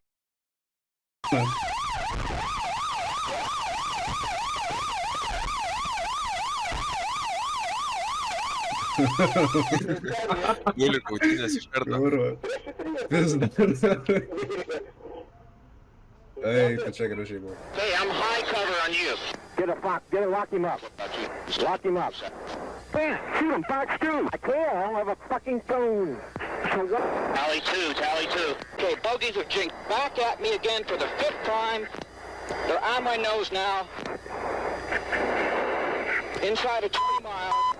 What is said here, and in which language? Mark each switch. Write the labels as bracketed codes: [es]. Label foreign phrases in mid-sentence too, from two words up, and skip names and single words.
[lt] Guli kautinės iš karto. Hey, čia gražiai buvo. [en] Hey, I'm high cover on you. Lock him up. Lock him up. Man, shoot him, Fox 2. I can't, I don't have a fucking phone. Tally 2. Okay, bogeys have jinked back at me again for the 5th time. They're on my nose now. Inside of 20 miles.